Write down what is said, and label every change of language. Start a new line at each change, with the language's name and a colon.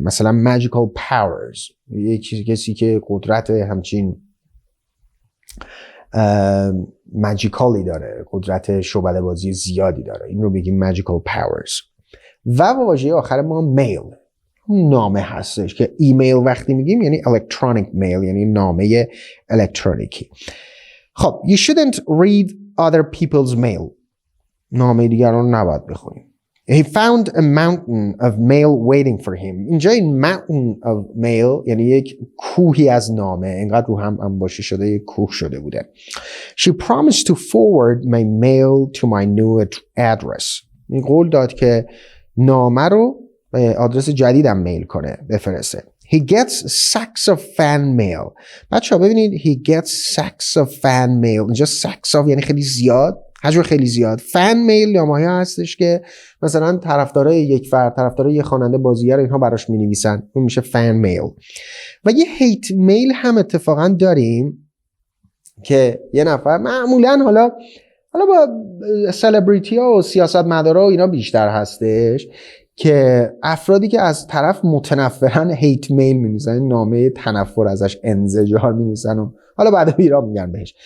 Persian: مثلا
English: magical powers
Persian: یک کسی که قدرت همچین ماجیکالی داره، قدرت شعبده بازی زیادی داره، این رو بگیم magical powers. و واژه آخر ما میل، نامه هستش که ایمیل وقتی میگیم یعنی
English: electronic mail
Persian: یعنی نامه الکترونیکی.
English: خب you shouldn't read other people's mail
Persian: نامه دیگران رو نباید بخونیم.
English: He found a mountain of mail waiting for him.
Persian: اینجا این
English: mountain of mail
Persian: یعنی یک کوهی از نامه، اینقدر رو هم انباشته شده یک کوه شده بوده.
English: She promised to forward my mail to my new address.
Persian: این قول داد که نامه رو به آدرس جدیدم میل کنه، بفرسته.
English: He gets sacks of fan mail.
Persian: بچه‌ها ببینید
English: he gets sacks of fan mail.
Persian: اینجا
English: sacks of
Persian: یعنی خیلی زیاد، حجم خیلی زیاد. فن میل نامه‌ای هستش که مثلا طرفدارای یک فرد، طرفدارای یک خواننده بازیگر اینها براش می‌نویسن، اون میشه فن میل. و یه هیت میل هم اتفاقا داریم که یه نفر معمولا حالا با سلبریتی ها و سیاستمدارا و اینا بیشتر هستش که افرادی که از طرف متنفرن هیت میل می‌نویسن، نامه تنفر ازش، انزجار می‌نویسن و حالا بعدا ایران میگن بهش.